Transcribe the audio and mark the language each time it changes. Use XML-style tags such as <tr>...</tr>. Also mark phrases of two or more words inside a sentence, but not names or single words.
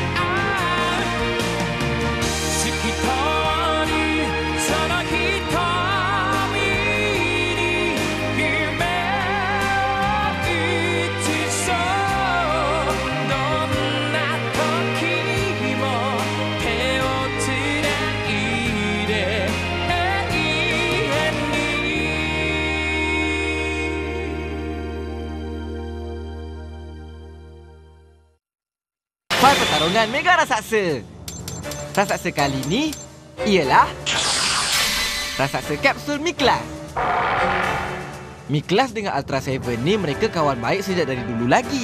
<ja>透き通るその瞳に夢を映そうどんな時も手をつないで永遠に</ja> <ms>File pertarungan Mega Raksasa. Raksasa kali ni ialah Raksasa Kapsul Miklas. Miklas dengan Ultra Seven ni mereka kawan baik sejak dari dulu lagi.</ms>